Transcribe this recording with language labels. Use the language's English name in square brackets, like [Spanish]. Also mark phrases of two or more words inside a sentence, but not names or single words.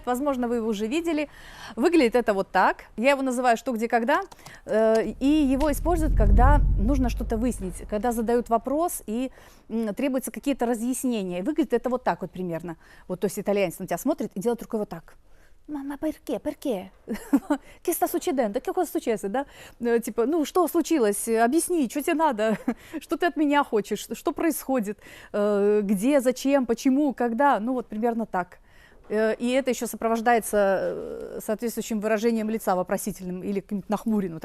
[Russian] Возможно, вы его уже видели. Выглядит это вот так. Я его называю «что, где, когда». И его используют, когда нужно что-то выяснить, когда задают вопрос и требуются какие-то разъяснения. И выглядит это вот так вот примерно. Вот, то есть итальянец на тебя смотрит и делает рукой вот так. «Мама, [Italian] perché? Perché? Che sta succedendo? Che cosa succede?» [Russian] Да? Типа, ну, что случилось? Объясни, что тебе надо? Что ты от меня хочешь? Что происходит? Где, зачем, почему, когда? Ну, вот примерно так. И это еще сопровождается соответствующим выражением лица вопросительным или каким-то нахмуренным.